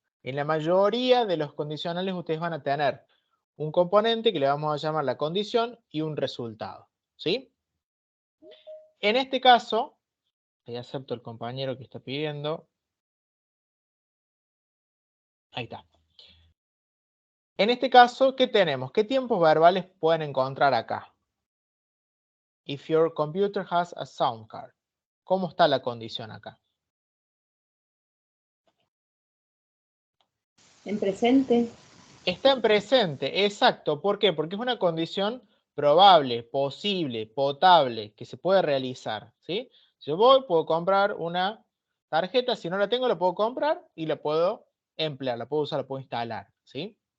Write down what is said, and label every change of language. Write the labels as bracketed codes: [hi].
[es] En la mayoría de los condicionales ustedes van a tener un componente que le vamos a llamar la condición y un resultado, ¿sí? En este caso, ahí acepto el compañero que está pidiendo. Ahí está. En este caso, ¿qué tenemos? ¿Qué tiempos verbales pueden encontrar acá? [en] If your computer has a sound card. [es] ¿Cómo está la condición acá? En presente. Está en presente, exacto. ¿Por qué? Porque es una condición probable, posible, potable, que se puede realizar, ¿sí? Si yo voy, puedo comprar una tarjeta, si no la tengo, la puedo comprar y la puedo emplear, la puedo usar, la puedo instalar, ¿sí?